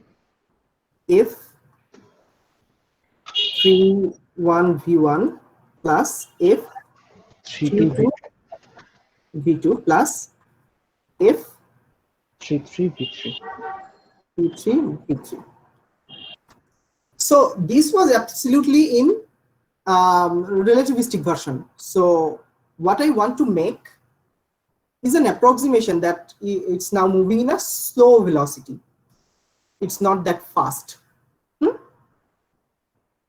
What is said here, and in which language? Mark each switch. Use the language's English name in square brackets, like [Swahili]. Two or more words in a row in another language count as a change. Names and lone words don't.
[English] F31 V1 plus 32 F32 V2 plus F33 V3. F33 V3. So this was absolutely in relativistic version. So what I want to make is an approximation that it's now moving in a slow velocity. It's not that fast.